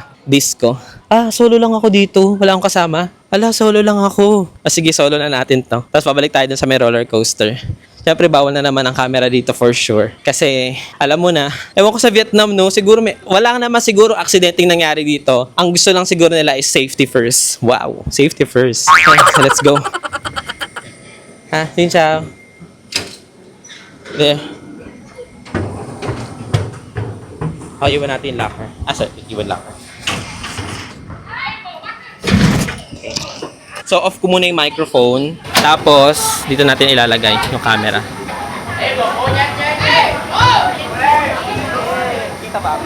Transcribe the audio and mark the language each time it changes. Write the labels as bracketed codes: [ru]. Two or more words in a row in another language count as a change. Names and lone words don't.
[tl] Disco. Solo lang ako dito. Wala akong kasama. Solo lang ako. Sige, solo na natin to. Tapos pabalik tayo dun sa may roller coaster. Siyempre, bawal na naman ang camera dito [en] for sure. [tl] Kasi, alam mo na, ewan ko sa Vietnam, no? Siguro wala naman siguro aksidenteng nangyari dito. Ang gusto lang siguro nila is [en] safety first. [tl] Wow, [en] safety first. Okay, so let's go. [vi] Xin chào. [en] There. [tl] Iwan natin yung locker. Sorry, iwan locker. Okay. So, off ko muna yung microphone. Tapos, dito natin ilalagay yung camera. Kita ba?